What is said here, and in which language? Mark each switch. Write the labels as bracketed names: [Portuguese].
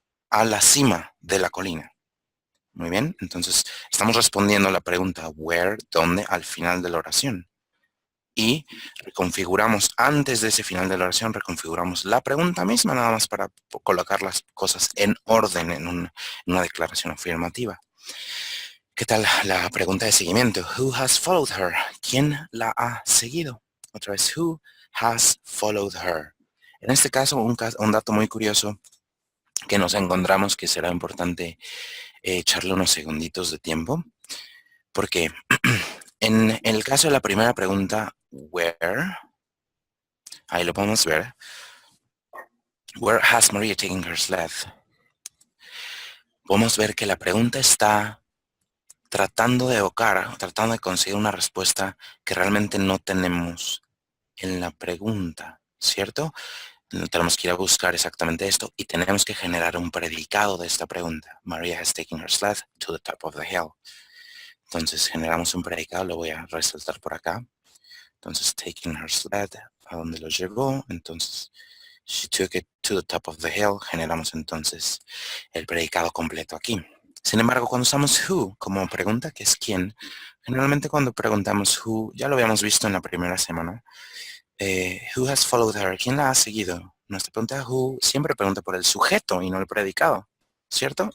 [Spanish] A la cima de la colina. Muy bien, entonces estamos respondiendo a la pregunta where, dónde, al final de la oración. Y reconfiguramos, antes de ese final de la oración, reconfiguramos la pregunta misma, nada más para colocar las cosas en orden en una declaración afirmativa. ¿Qué tal la pregunta de seguimiento? [English] Who has followed her? [Spanish] ¿Quién la ha seguido? Otra vez, [English] who has followed her? [Spanish] En este caso, un dato muy curioso que nos encontramos que será importante echarle unos segunditos de tiempo, porque en el caso de la primera pregunta, where, ahí lo podemos ver, [English] where has Maria taken her sled? [Spanish] Podemos ver que la pregunta está tratando de evocar, tratando de conseguir una respuesta que realmente no tenemos en la pregunta, ¿cierto? Tenemos que ir a buscar exactamente esto y tenemos que generar un predicado de esta pregunta. [English] Maria has taken her sled to the top of the hill. [Spanish] Entonces generamos un predicado, lo voy a resaltar por acá. Entonces, [English] taking her sled, [Spanish] a donde lo llevó. [English] Entonces, she took it to the top of the hill. [Spanish] Generamos entonces el predicado completo aquí. Sin embargo, cuando usamos who como pregunta, que es quién, generalmente cuando preguntamos who, ya lo habíamos visto en la primera semana, [English] who has followed her, [Spanish] ¿quién la ha seguido? Nuestra pregunta who siempre pregunta por el sujeto y no el predicado, ¿cierto?